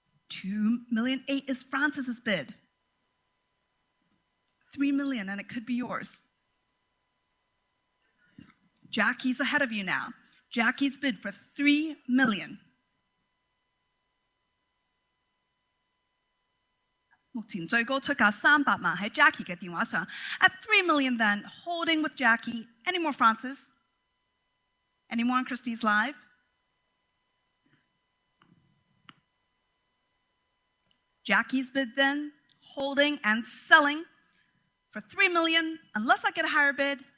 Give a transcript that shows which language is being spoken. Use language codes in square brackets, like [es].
[en] 2,800,000 is Francis's bid. 3 million, and it could be yours. Jackie's ahead of you now. Jackie's bid for 3 million. [yue] 目前最高出價300萬喺 Jackie 嘅電話上。 [en] At 3 million then, holding with Jackie. Any more, Francis? Any more on Christie's Live? Jackie's bid then, holding and selling for $3 million, unless I get a higher bid.